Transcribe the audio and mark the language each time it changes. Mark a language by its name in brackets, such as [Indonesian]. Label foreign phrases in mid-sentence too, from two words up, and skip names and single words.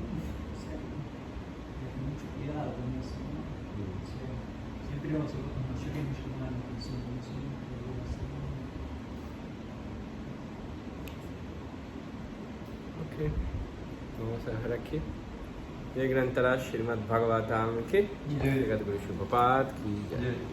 [Spanish] O sea, con mucho cuidado con eso, ¿no? O sea, siempre los mayores nos llaman la atención con eso, ¿no? Ok, vamos a dejar aquí. [Hindi] ये ग्रंथराज श्रीमद् भागवतम के जगत गुरु शिल प्रपात की जय।